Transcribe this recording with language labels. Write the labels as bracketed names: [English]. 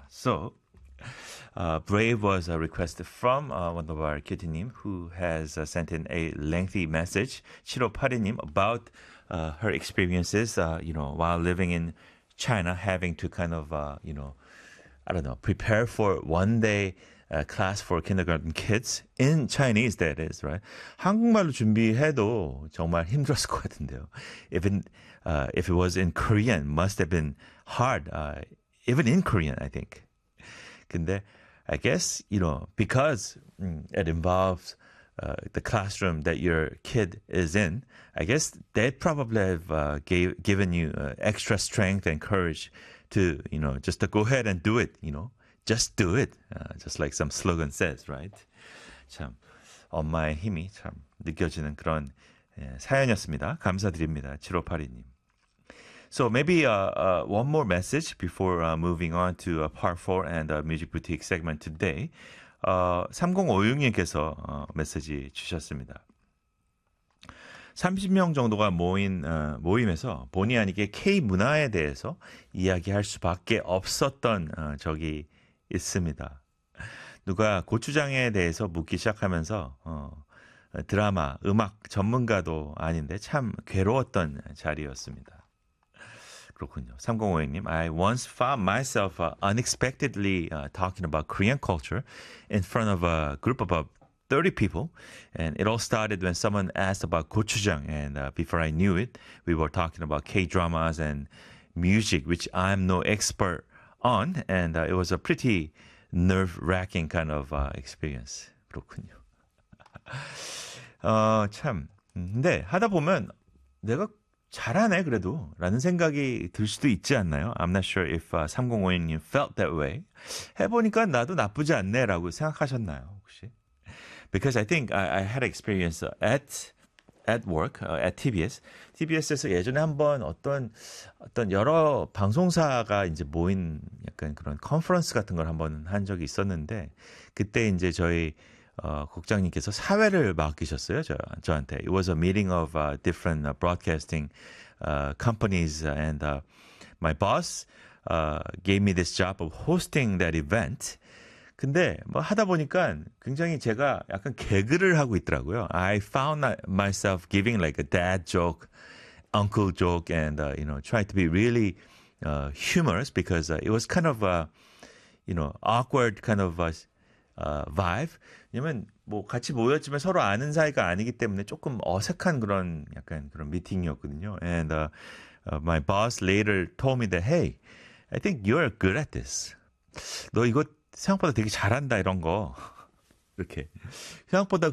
[English] So, Brave was a request from one of our kitty name who has sent in a lengthy message, 7582님, about her experiences, you know, while living in China, having to kind of, you know, I don't know, prepare for one day class for kindergarten kids in Chinese, that is, right? [Korean] 한국말로 준비해도 정말 힘들었을 것 같은데요. [English] If it was in Korean, must have been hard, even in Korean, I think. 근데 I guess, you know, because it involves the classroom that your kid is in, I guess they probably have given you extra strength and courage to, you know, just to go ahead and do it, you know. Just do it, just like some slogan says, right? [Korean] 참, 엄마의 힘이 참 느껴지는 그런 사연이었습니다. 감사드립니다, [English] 7582님. So maybe one more message before moving on to part 4 and Music Boutique segment today. [Korean] 3056님께서 메시지 주셨습니다. 30명 정도가 모인 모임에서 본의 아니게 K-문화에 대해서 이야기할 수밖에 없었던 적이 있습니다. 누가 고추장에 대해서 묻기 시작하면서 드라마, 음악 전문가도 아닌데 참 괴로웠던 자리였습니다. 그렇군요. [English] 3052님, I once found myself unexpectedly talking about Korean culture in front of a group of about 30 people. And it all started when someone asked about gochujang. And before I knew it, we were talking about K-dramas and music, which I'm no expert on, and it was a pretty nerve-wracking kind of experience. [Korean] 그렇군요. 참, 근데 하다 보면 내가 잘하네 그래도 라는 생각이 들 수도 있지 않나요? [English] I'm not sure if 3052님 felt that way. [Korean] 해보니까 나도 나쁘지 않네 라고 생각하셨나요 혹시? [English] Because I think I had experience at work, at TBS. [Korean] TBS에서 예전에 한번 어떤 여러 방송사가 이제 모인 약간 그런 컨퍼런스 같은 걸 한번 한 적이 있었는데, 그때 이제 저희, 국장님께서 사회를 맡기셨어요. 저한테. [English] It was a meeting of different broadcasting companies, and my boss gave me this job of hosting that event. [Korean] 근데 뭐 하다 보니까 굉장히 제가 약간 개그를 하고 있더라고요. [English] I found myself giving like a dad joke, uncle joke, and you know, trying to be really humorous because it was kind of a, you know, awkward kind of a vibe. [Korean] 왜냐면 뭐 같이 모였지만 서로 아는 사이가 아니기 때문에 조금 어색한 그런 약간 그런 미팅이었거든요. [English] And my boss later told me that, hey, I think you're good at this. [Korean] 너 이거 생각보다 되게 잘한다 이런 거 이렇게 생각보다.